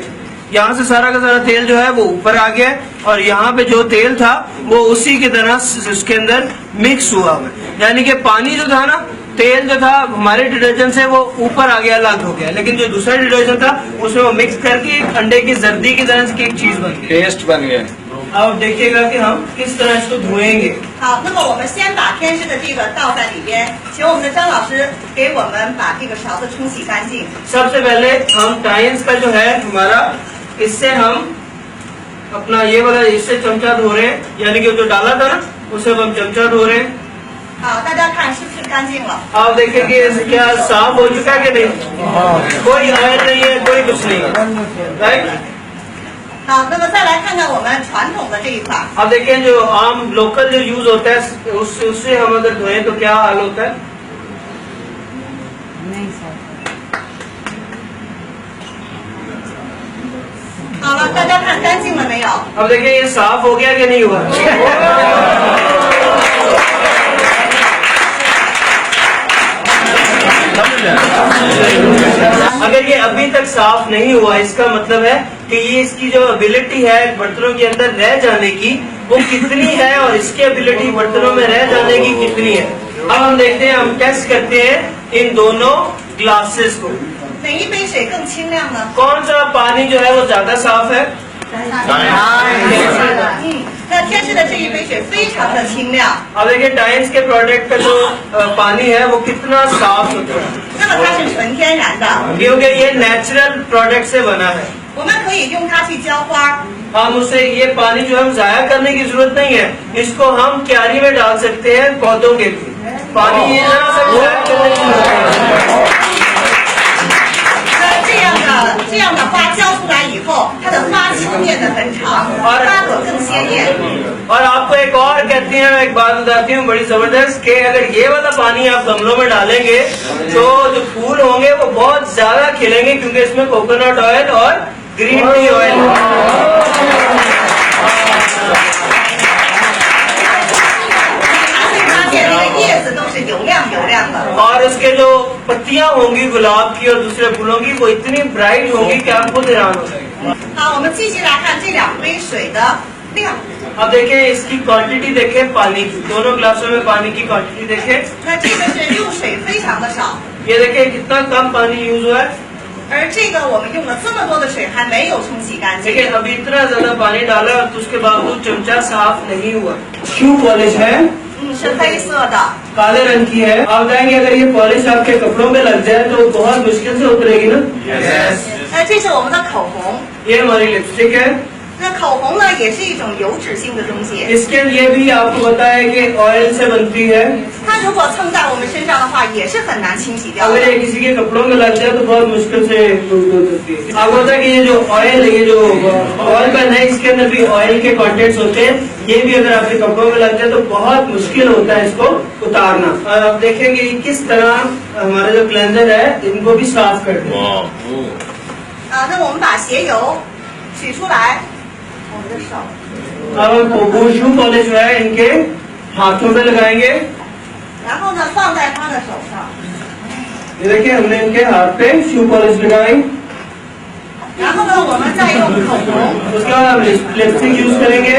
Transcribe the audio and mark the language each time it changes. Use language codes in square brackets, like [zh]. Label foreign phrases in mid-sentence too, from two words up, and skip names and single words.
[hi] यहाँ से सारा का सारा तेल जो है वो ऊपर आ गया है और यहाँ पे जो तेल था वो उसी की तरह उसके अंदर मिक्स हुआ है। यानी कि पानी जो था ना, तेल जो था हमारे डिटर्जेंट से वो ऊपर आ गया, अलग हो गया, लेकिन जो दूसरा डिटर्जेंट था उसमें वो मिक्स करके एक अंडे की जर्दी की तरह की एक चीज बन गई। टेस्ट बन गया। अब देखिएगा कि हम किस तरह इसको धोएंगे। [zh] 好，那么我们先把偏湿的这个倒在里边，请我们的张老师给我们把这个勺子冲洗干净。 [hi] सबसे पहले हम टाइम्स का जो है हमारा, इससे हम अपना ये वाला इससे चमचा धो रहे हैं, यानी कि जो डाला था ना उसे अब हम चमचा धो रहे हैं। [zh] 好，大家看是不是干净了？ [hi] आप देखेंगे क्या साफ हो चुका है कि नहीं? कोई ऑयल नहीं है, कोई कुछ नहीं है, राइट। [zh] 好，那么再来看看我们传统的这一款。 [hi] अब देखें जो आम लोकल जो यूज होता है उससे हम अगर धोएं तो क्या हाल होता है। [zh] 好了，大家看干净了没有？ [hi] अब देखिए ये साफ हो गया कि नहीं हुआ। अगर ये अभी तक साफ नहीं हुआ, इसका मतलब है कि ये इसकी जो एबिलिटी है बर्तनों के अंदर रह जाने की वो कितनी है और इसकी एबिलिटी बर्तनों में रह जाने की कितनी है। अब हम देखते हैं, हम टेस्ट करते हैं इन दोनों ग्लासेस को। [zh] 哪一杯水更清亮呢？ [hi] कौन सा पानी जो है वो ज्यादा साफ है? [zh] 那天使的这一杯水非常的清亮， [hi] अब देखिए टाइम्स के प्रोडक्ट का जो पानी है वो कितना साफ सुथरा है, [zh] 那么它是纯天然的， [hi] क्योंकि ये [en] natural product [hi] से बना है। [zh] 我们可以用它去浇花。 [hi] हम उसे ये पानी जो हम जाया करने की जरूरत नहीं है, इसको हम क्यारी में डाल सकते हैं पौधों के लिए। पानी ये ना सब जाया करने की जरूरत है। [zh] 那这样的花浇出来以后，它的花期变得很长，花朵更鲜艳。 [hi] और आपको एक और कहती हैं, मैं एक बात बताती हूँ बड़ी जबरदस्त, कि अगर ये वाला पानी आप गमलों में डालेंगे तो जो फूल होंगे वो बहुत ज्यादा खिलेंगे, क्योंकि इसमें [en] coconut oil [hi] और [en] green tea oil [hi] है। [zh] 发现那个叶子都是油亮油亮的。 [hi] और उसके जो पत्तियां होंगी गुलाब की और दूसरे फूलों की, वो इतनी ब्राइट होंगी कि आप खुद हैरान हो जाएंगे। [zh] 好，我们继续来看这2杯水的量。 [hi] अब देखें इसकी क्वांटिटी देखें पानी की, दोनों ग्लासों में पानी की क्वांटिटी देखें। [zh] 那这个是用水非常的少， [hi] ये देखें कितना कम पानी यूज हुआ है, [zh] 而这个我们用了这么多的水还没有冲洗干净。 [hi] लेकिन अभी इतना ज्यादा पानी डाला और तो उसके बावजूद चमचा साफ नहीं हुआ। [en] shoe polish [hi] है, [zh] 是黑色的。 [hi] काले रंग की है। आप बताएंगे अगर ये पॉलिश आपके कपड़ों में लग जाए तो बहुत मुश्किल से उतरेगी ना। [zh] 这是我们的口红， [hi] ये हमारी लिपस्टिक है। [zh] 那口红呢也是一种油脂性的东西， [hi] इसके लिए भी आपको बताया कि ऑयल से बनती है। [zh] 它如果蹭在我们身上的话，也是很难清洗掉的 [hi] अगर。ये किसी के कपड़ों में लग जाए तो बहुत मुश्किल से होती है। आपको पता है कि ये जो ऑयल है, ये जो [en] oil pen [hi] है, इसके अंदर भी ऑयल के कंटेंट्स होते हैं। ये भी अगर आपके कपड़ों में लग जाए तो बहुत मुश्किल होता है इसको उतारना। और आप देखेंगे कि किस तरह हमारा जो क्लेंजर है इनको भी साफ करते हैं। [zh] 那么我们把鞋油取出来， 我们的手， [hi] अब हम वो [en] shoe polish [hi] जो है इनके हाथों में लगाएंगे। [zh] 然后呢放在他的手上， [hi] ये देखिए हमने इनके हाथ पे [en] shoe polish [hi] लगाई। [zh] 然后呢我们再用口红， [hi] उसके बाद हम [en] lipstick use [hi] करेंगे।